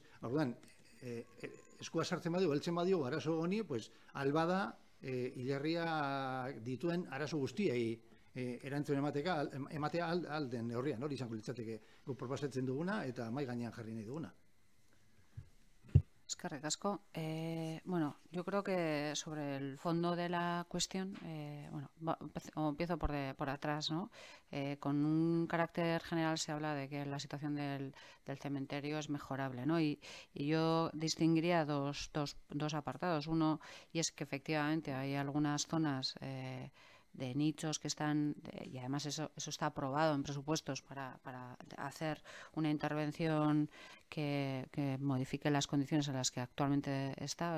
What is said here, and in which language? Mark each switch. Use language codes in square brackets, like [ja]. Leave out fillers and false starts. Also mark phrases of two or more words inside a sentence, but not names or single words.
[eu] Orduan, eskua sartzen badu, heltzen badu, arazo honi, albada, hilerria dituen arazo guztiei erantzun ematea alden neurrian, hori izango litzateke guk proposatzen duguna eta mahai gainean jarri nahi duguna. Eskerrik asko. [es] Bueno, yo creo que sobre el fondo de la cuestión, empiezo por atrás, ¿no? Con un carácter general se habla de que la situación del cementerio es mejorable, ¿no? Y yo distinguiría dos apartados. Uno, y es que efectivamente hay algunas zonas de nichos que están, y además eso está aprobado en presupuestos para hacer una intervención que modifique las condiciones en las que actualmente está.